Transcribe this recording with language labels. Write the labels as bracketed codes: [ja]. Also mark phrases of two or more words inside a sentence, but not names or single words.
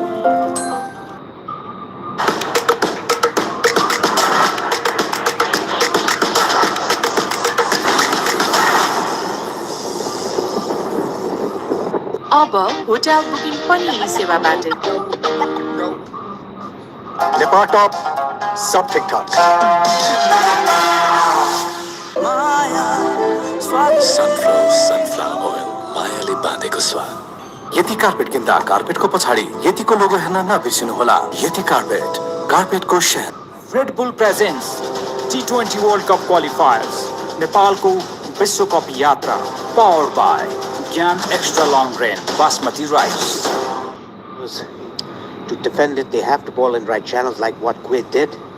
[ne] अब होटल बुकिङ पनि यी सेवाबाटै। नेपाल टॉप सब ठीक ठाक। [en] sunflower oil [ne] मायाले बाँधेको स्वाद। यति कार्पेट किन्दा कार्पेटको पछाडि यतिको लोगो हेर्न नबिर्सिनुहोला। यति कार्पेट कार्पेटको शहर। [en] Red Bull presents T20 World Cup qualifiers [ne] नेपालको विश्व कप यात्रा [en] powered by Gyan extra long range basmati rice. To defend it, they have to ball in right channels like what Kuwait did.